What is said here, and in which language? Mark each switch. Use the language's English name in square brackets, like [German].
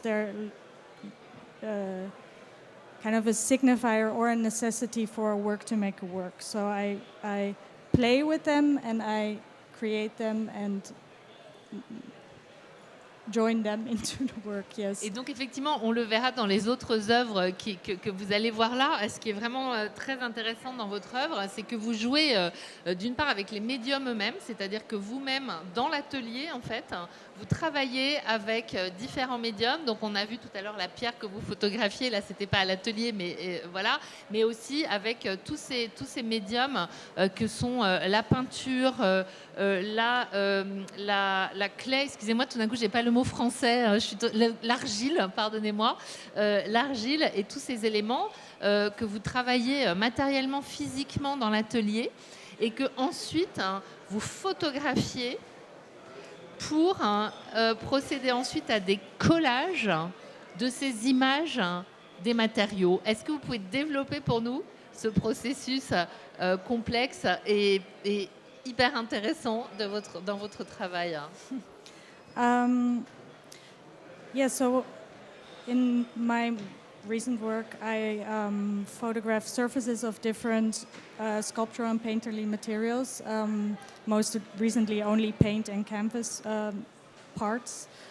[English] They're kind of a signifier or a necessity for a work to make a work. So I play with them and I create them and join them into the work, yes. [French] Et donc effectivement, on le verra dans les autres œuvres que vous allez voir là. Ce qui est vraiment très intéressant dans votre œuvre, c'est que vous jouez d'une part avec les médiums eux-mêmes, c'est-à-dire que vous-même, dans l'atelier, en fait, vous travaillez avec différents médiums. Donc on a vu tout à l'heure la pierre que vous photographiez, là c'était pas à l'atelier, mais voilà, mais aussi avec tous ces médiums que sont la peinture, la clay, excusez-moi, tout d'un coup j'ai pas le mot français, l'argile, pardonnez-moi, l'argile et tous ces éléments que vous travaillez matériellement, physiquement dans l'atelier et que ensuite vous photographiez pour procéder ensuite à des collages de ces images des matériaux. Est-ce que vous pouvez développer pour nous ce processus complexe et hyper intéressant dans votre travail? [English] Yeah, so in my recent work, I photograph surfaces of different sculptural and painterly materials, most recently only paint and canvas parts.